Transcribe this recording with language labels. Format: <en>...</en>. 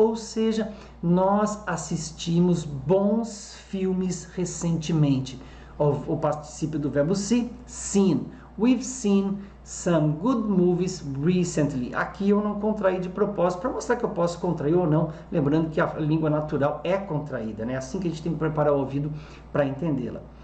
<pt>Ou seja, nós assistimos bons filmes recentemente. O particípio do verbo see, seen.</pt> <en>We've seen some good movies recently.</en> <pt>Aqui eu não contraí de propósito, para mostrar que eu posso contrair ou não, lembrando que a língua natural é contraída, né? Assim que a gente tem que preparar o ouvido para entendê-la.</pt>